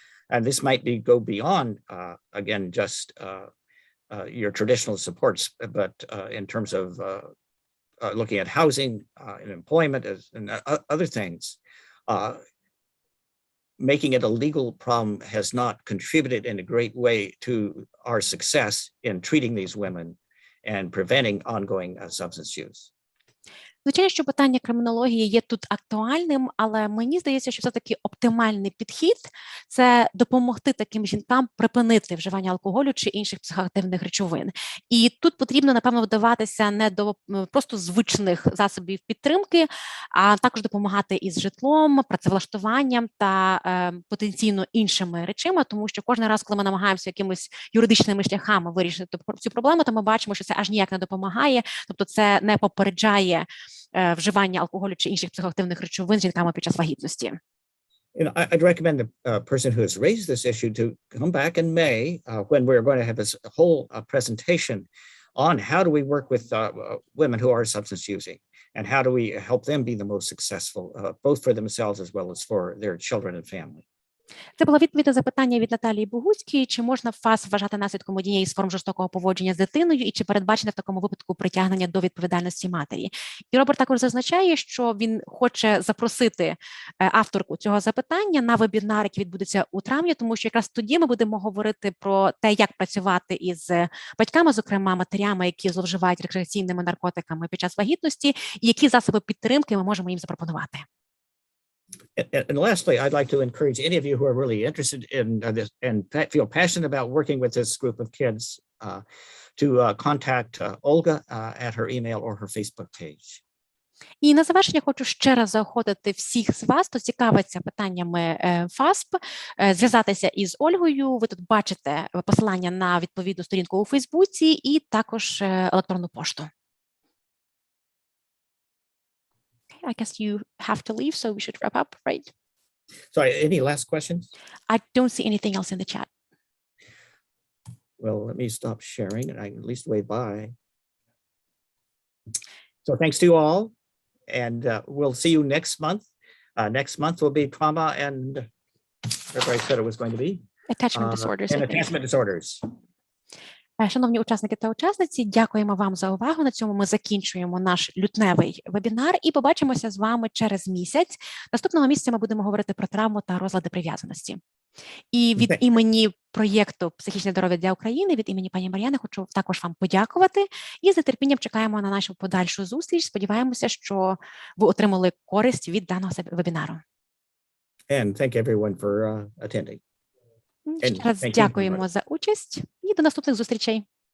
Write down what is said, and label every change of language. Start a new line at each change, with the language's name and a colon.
English: And this might go beyond, again, just your traditional supports, but in terms of looking at housing and employment and other things. Making it a legal problem has not contributed in a great way to our success in treating these women and preventing ongoing substance use.
Ukrainian: Звичайно, що питання кримінології є тут актуальним, але мені здається, що все-таки оптимальний підхід – це допомогти таким жінкам припинити вживання алкоголю чи інших психоактивних речовин. І тут потрібно, напевно, вдаватися не до просто звичних засобів підтримки, а також допомагати із житлом, працевлаштуванням та потенційно іншими речами, тому що кожен раз, коли ми намагаємося якимись юридичними шляхами вирішити цю проблему, то ми бачимо, що це аж ніяк не допомагає, тобто це не попереджає вживання алкоголю чи інших психоактивних речовин жінками під час вагітності.
English: I'd recommend the person who has raised this issue to come back in May when we're going to have this whole presentation on how do we work with women who are substance using and how do we help them be the most successful, both for themselves as well as for their children and family.
Ukrainian: Це була відповідь на запитання від Наталії Богуцької, чи можна ФАС вважати наслідком однієї з форм жорстокого поводження з дитиною і чи передбачене в такому випадку притягнення до відповідальності матері. І Роберт також зазначає, що він хоче запросити авторку цього запитання на вебінар, який відбудеться у травні, тому що якраз тоді ми будемо говорити про те, як працювати із батьками, зокрема матерями, які зловживають рекреаційними наркотиками під час вагітності, і які засоби підтримки ми можемо їм запропонувати.
English: And lastly, I'd like to encourage any of you who are really interested in this and feel passionate about working with this group of kids to contact Olga at her email or her Facebook page.
Ukrainian: І на завершення хочу ще раз заохотити всіх з вас, хто цікавиться питаннями ФАСП, зв'язатися із Ольгою. Ви тут бачите посилання на відповідну сторінку у Фейсбуці і також електронну пошту.
English: Okay, I guess you have to leave, so we should wrap up, right? Sorry, any last questions? I don't see anything else in the chat. Well, let me stop sharing and I can at least wave by. So thanks to you all. And we'll see you next month. Next month will be trauma and whatever I said it was going to be. Attachment disorders. And I think. attachment disorders.
Ukrainian: Шановні учасники та учасниці, дякуємо вам за увагу. На цьому ми закінчуємо наш лютневий вебінар і побачимося з вами через місяць. Наступного місяця ми будемо говорити про травму та розлади прив'язаності. І від імені проєкту «Психічне здоров'я для України», від імені пані Мар'яни, хочу також вам подякувати і з нетерпінням чекаємо на нашу подальшу зустріч. Сподіваємося, що ви отримали користь від даного вебінару.
English: And thank everyone for attending.
Ukrainian: Ще раз дякуємо за участь і до наступних зустрічей.